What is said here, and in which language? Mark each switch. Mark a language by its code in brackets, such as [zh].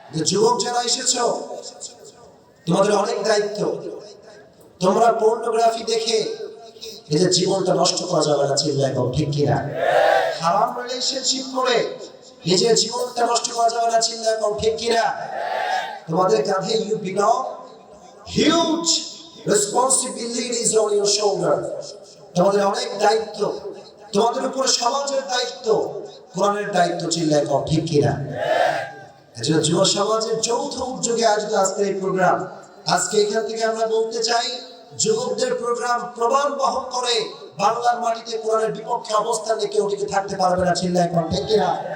[bn] যুবক যারা এসেছো, তোমাদের অনেক দায়িত্ব। তোমরা পর্নোগ্রাফি দেখে নিজের জীবনটা নষ্ট করা যাবে না, চিল্লায় বল ঠিক কিনা? হারাম রিলেশনশিপ করে নিজের জীবনটা নষ্ট করা যাবে না, চিল্লায় বল ঠিক কিনা? তোমাদের কাঁধে [en] you belong, huge responsibilities on your shoulder. [bn] তোমাদের অনেক দায়িত্ব, তোমাদের উপরে সমাজের দায়িত্ব, কোরআনের দায়িত্ব, চিল্লায় বল ঠিক কিনা? এজন্য যুব সমাজের যৌথ উদ্যোগে আয়োজিত আজকের এই প্রোগ্রাম। আজকে এখান থেকে আমরা বলতে চাই, যুবকদের প্রোগ্রাম প্রমাণ বহন করে বাংলার মাটিতে কোরআনের বিপক্ষে অবস্থান নিয়ে কেউ টিকে থাকতে পারবে না, চিল্লায় বল ঠিক কিনা?